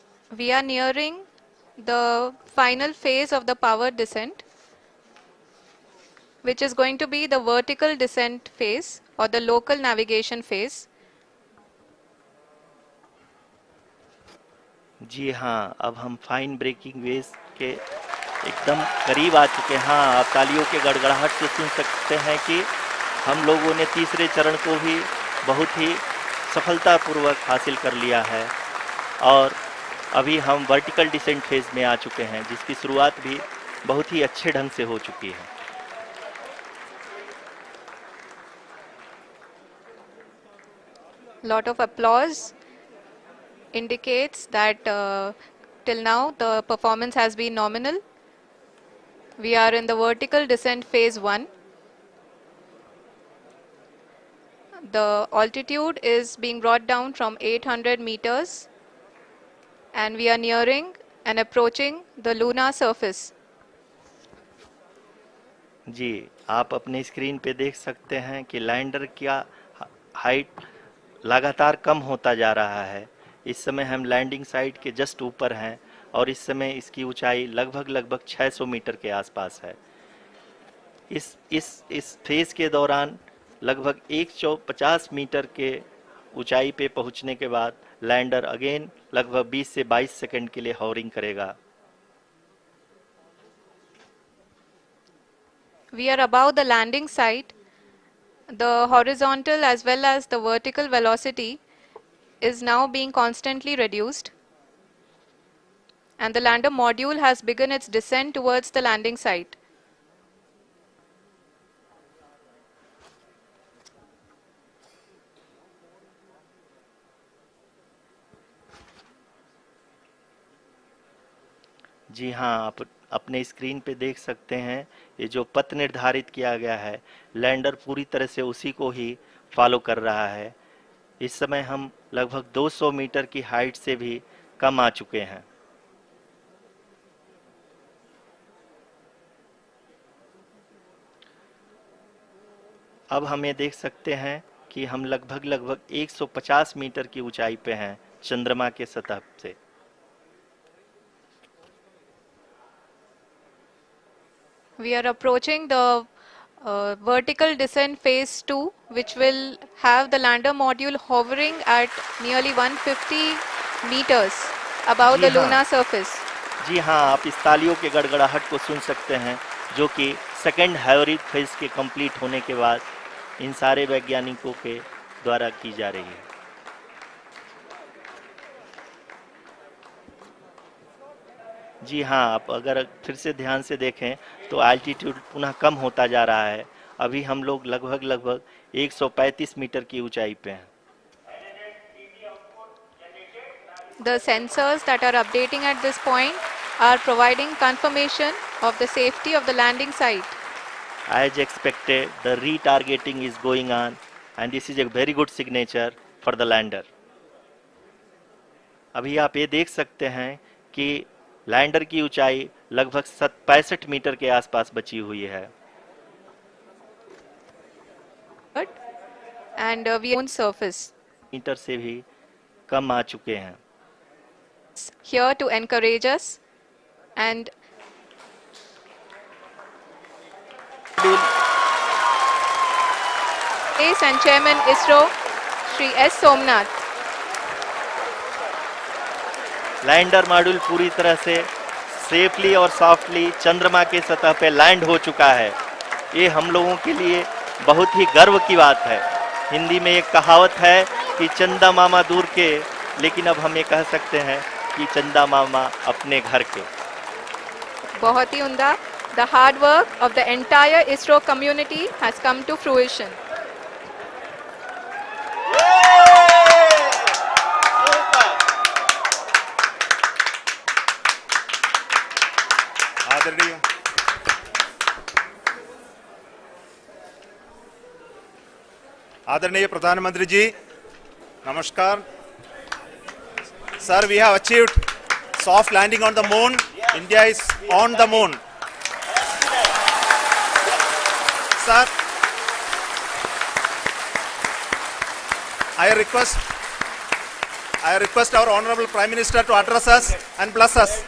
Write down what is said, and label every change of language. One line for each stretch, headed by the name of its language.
English: We are nearing the final phase of the power descent, which is going to be the vertical descent phase or the local navigation phase.
Hindi: जी हाँ, अब हम fine breaking wave के एकदम करीब आ चुके हैं। हाँ, आप तालियों के गड़गड़ाहट से सुन सकते हैं कि हम लोगों ने तीसरे चरण को भी बहुत ही सफलतापूर्वक हासिल कर लिया है और अभी हम वर्टिकल डिसेंट फेज में आ चुके हैं, जिसकी शुरुआत भी बहुत ही अच्छे ढंग से हो चुकी है।
English: Lot of applause indicates that till now the performance has been nominal. We are in the vertical descent phase 1. The altitude is being brought down from 800 meters and we are nearing and approaching the lunar surface.
Hindi: जी, आप अपने screen पे देख सकते हैं कि lander का height लगातार कम होता जा रहा है। इस समय हम लैंडिंग साइट के जस्ट ऊपर हैं और इस समय इसकी ऊंचाई लगभग 600 मीटर के आसपास है। इस फेज के दौरान लगभग 150 मीटर के ऊंचाई पे पहुंचने के बाद लैंडर अगेन लगभग 20 से 22 सेकंड के लिए हॉवरिंग करेगा।
English: We are above the landing site. The horizontal as well as the vertical velocity is now being constantly reduced. And the lander module has begun its descent towards the landing site.
Hindi: जी हाँ, आप अपने screen पे देख सकते हैं ये जो पथ निर्धारित किया गया है, लैंडर पूरी तरह से उसी को ही फॉलो कर रहा है। इस समय हम लगभग 200 मीटर की हाइट से भी कम आ चुके हैं। अब हम ये देख सकते हैं कि हम लगभग 150 मीटर की ऊंचाई पे हैं चंद्रमा के सतह से।
English: We are approaching the vertical descent phase 2, which will have the lander module hovering at nearly 150 meters above the lunar surface.
Hindi: जी हाँ, आप इस तालियों के गड़गड़ाहट को सुन सकते हैं जो कि सेकेंड हाइवरिक फेज के कंप्लीट होने के बाद इन सारे वैज्ञानिकों के द्वारा की जा रही है। जी हाँ, आप अगर फिर से ध्यान से देखें तो एल्टीट्यूड पुनः कम होता जा रहा है। अभी हम लोग लगभग 135 मीटर की ऊंचाई पे हैं।
English: The sensors that are updating at this point are providing confirmation of the safety of the landing site. As expected, the retargeting is going on and this is a very good signature for the lander.
Hindi: अभी आप ये देख सकते हैं कि lander की ऊंचाई लगभग 65 मीटर के आसपास बची हुई है।
English: And we own surface.
Hindi: Metre से भी कम आ चुके हैं।
English: Here to encourage us and Space and Chairman ISRO, Shri S. Somnath.
Hindi: Lander module पूरी तरह से सेफली और सॉफ्टली चंद्रमा के सतह पे लैंड हो चुका है। ये हम लोगों के लिए बहुत ही गर्व की बात है। हिंदी में एक कहावत है कि चंदा मामा दूर के, लेकिन अब हम ये कह सकते हैं कि चंदा मामा अपने घर के। बहुत ही उम्दा।
English: The hard work of the entire ISRO community has come to fruition.
Hindi: आदरणीय प्रधानमंत्री जी, नमस्कार।
English: Sir, we have achieved soft landing on the moon. India is on the moon. Sir, I request our Honorable Prime Minister to address us and bless us.